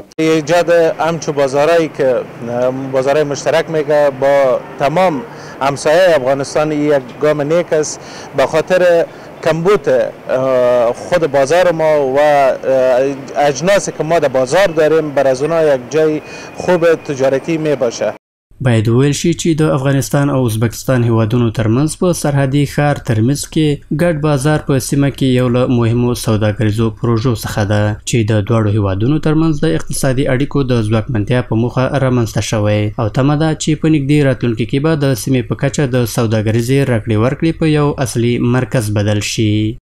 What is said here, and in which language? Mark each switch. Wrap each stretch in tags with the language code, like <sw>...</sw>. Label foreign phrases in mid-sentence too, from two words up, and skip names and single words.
<fa>ایجاد همچون بازارهایی که بازارهای مشترک میگه با تمام همسایه افغانستان یک گام نیک است به خاطر کمبود خود بازار ما و اجناسی که ما در بازار داریم بر از اونها یک جای خوب تجارتی می باشه.</fa> <ps>باید وویل شي چې د افغانستان او ازبکستان هیوادونو ترمنځ په سرحدي ښار ترمز کې ګډ بازار په سیمه کې یو له مهمو سوداګریزو پروژو څخه ده چې د دواړو هیوادونو ترمنځ د اقتصادي اړیکو د ځواکمنتیا په موخه رامنځته شوی او تمه ده چې په نږدې راتلونکي کې به د سیمې په کچه د سوداګریزې راکړې ورکړې په یو اصلي مرکز بدل شي.</ps>